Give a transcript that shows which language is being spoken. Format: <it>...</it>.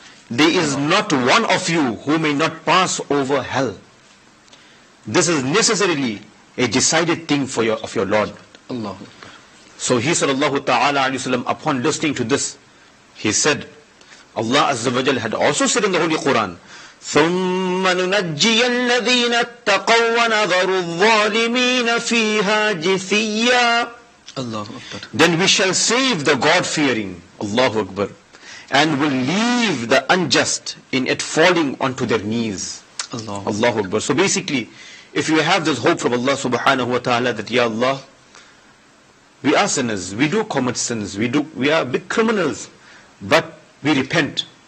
<en>There is not one of you who may not pass over hell. This is necessarily a decided thing of your Lord. Allah. So he sallallahu ta'ala alayhi wasallam, upon listening to this, he said, Allah Azza wa Jal had also said in the Holy Quran</en> <ar>ثم ننجي الذين اتقوا ونذر الظالمين فيها جثيا. Allahu Akbar.</ar> <en>Then we shall save the God-fearing, Allahu Akbar, and will leave the unjust in it falling onto their knees. Allahu Akbar. So basically, if you have this hope from Allah subhanahu wa ta'ala that, Ya Allah, we are sinners, we do commit sins, we are big criminals, but we repent.</en>